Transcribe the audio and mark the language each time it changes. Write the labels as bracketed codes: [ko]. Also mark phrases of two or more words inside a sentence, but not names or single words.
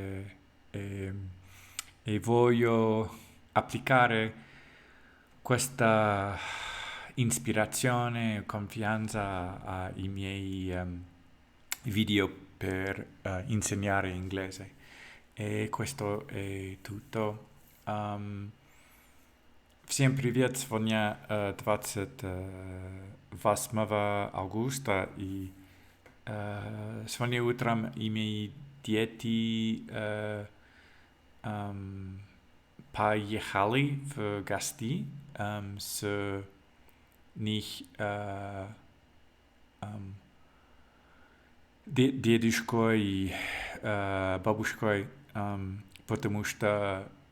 [it] e voglio applicare questa ispirazione e confianza ai miei video per insegnare inglese. E questo è tutto. [ru] Всем привет! Сегодня 28 августа, и сегодня утром и мои дети поехали в гости с них дедушкой и бабушкой, потому что